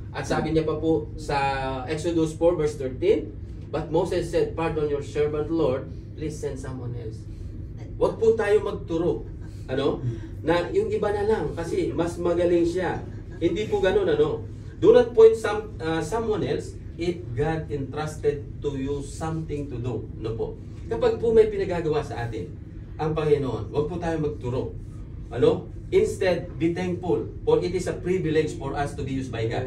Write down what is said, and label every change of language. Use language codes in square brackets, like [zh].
[tl] At sabi niya pa po sa [en] Exodus 4 verse 13, But Moses said, Pardon your servant, Lord. Please send someone else. [tl] Huwag po tayo magturo. Na yung iba na lang kasi mas magaling siya. Hindi po ganun. [en] Do not point someone else if God entrusted to you something to do. [tl] Kapag po may pinagagawa sa atin ang Panginoon, huwag po tayo magturo. [en] Instead, be thankful, for it is a privilege for us to be used by God.